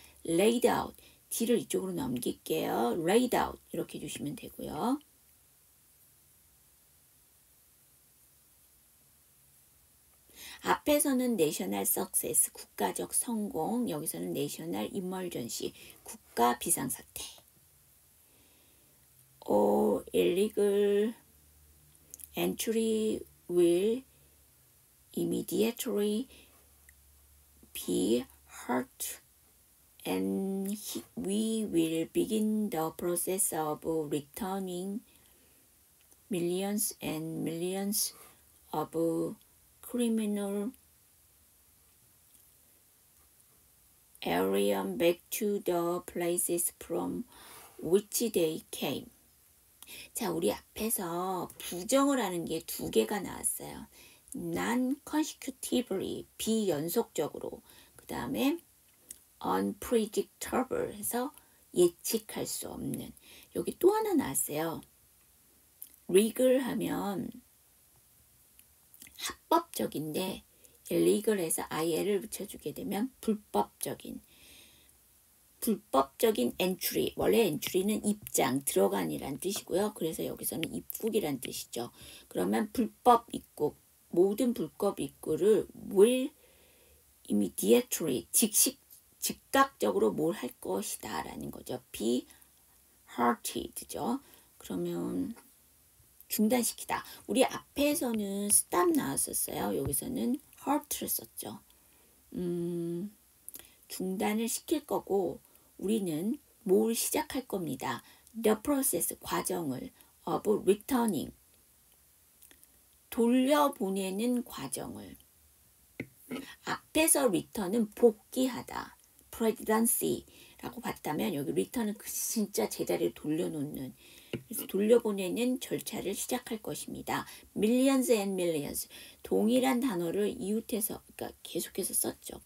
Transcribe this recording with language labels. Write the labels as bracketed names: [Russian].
[Korean] laid out d를 이쪽으로 넘길게요. laid out 이렇게 해주시면 되고요. 앞에서는 national success, 국가적 성공, 여기서는 national emergency, 국가 비상사태. [English] illegal entry will immediately be hurt and we will begin the process of returning millions and millions of criminal alien back to the places from which they came. [Korean] 자, 우리 앞에서 부정을 하는 게 두 개가 나왔어요. non-consecutively, 비연속적으로. 그 다음에 unpredictable 해서 예측할 수 없는. 여기 또 하나 나왔어요. legal 하면 합법적인데 illegal에서 il을 붙여주게 되면 불법적인 entry, 원래 entry는 입장, 들어간이란 뜻이고요. 그래서 여기서는 입국이란 뜻이죠. 그러면 불법 입국, 모든 불법 입국을 will immediately, 즉각적으로 뭘 할 것이다 라는 거죠. be halted 죠. 그러면 중단시키다. 우리 앞에서는 stop 나왔었어요. 여기서는 halt를 썼죠. 중단을 시킬 거고 우리는 뭘 시작할 겁니다. The process, 과정을 of returning, 돌려보내는 과정을. 앞에서 return은 복귀하다, presidency라고 봤다면 여기 return은 진짜 제자리를 돌려놓는, 그래서 돌려보내는 절차를 시작할 것입니다. Millions and millions, 동일한 단어를 이웃해서, 그러니까 계속해서 썼죠.